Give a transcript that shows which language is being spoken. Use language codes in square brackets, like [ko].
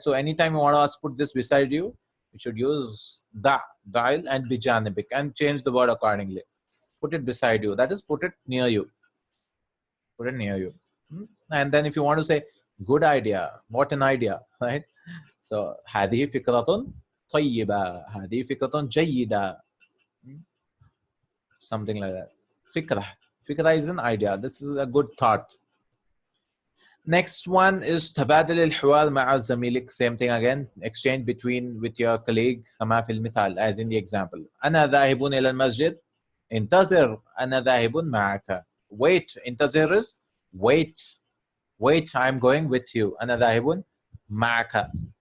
[en] So anytime you want to put this beside you, you should use da'il and bijanibik and change the word accordingly. Put it beside you. That is, put it near you. Put it near you. And then if you want to say, good idea, what an idea, right? [ar] So, هذه فكرة طيبة. [en] هذه فكرة جيدة. Something like that. Fikra. Fikra is an idea. This is a good thought. Next one is تبادل الحوار مع زميلك. Same thing again. Exchange with your colleague. كما في المثال, as in the example. [ar] أنا ذاهب إلى المسجد. انتظر. أنا ذاهب معك. Wait. [en] انتظر is wait. Wait, I'm going with you. أنا ذاهب معك.